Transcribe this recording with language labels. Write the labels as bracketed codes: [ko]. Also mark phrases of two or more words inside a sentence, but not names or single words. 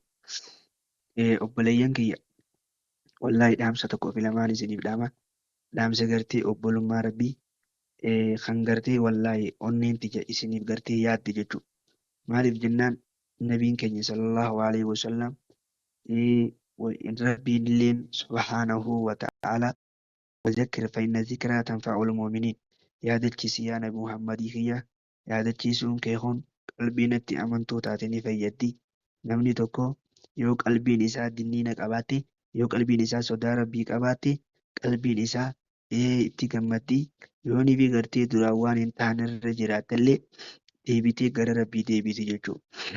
[om] Obboleeyyan kiyya wallaahi dhaamsa tokkoo fi lamaan isiniif dhaama. Dhaamsa gartee obbolummaa rabbii kan gartee wallaahi onneen tija isiniif gartee yaadde jechuudha. Maaliif jennaan nabiin keenya [ar] صلى الله عليه وسلم [om] rabbiin illeen [ar] سبحانه وتعالى وذكر فإن الذكرى تنفع المؤمنين. [om] yaadachiisi yaa nabi Muhammadii kiyya yaadachiisuun kee kun qalbiinatti amantuu taatanii fayyaddi. Namni tokko yoo qalbiin isaa dinniina qabaatte yoo qalbiin isaa sodaa rabbii qabaatte qalbiin isaa itti gammaddi. Yoonii fi gartee duraan waan hin taane irra jiraattallee deebitee gara rabbii deebiti jechuudha.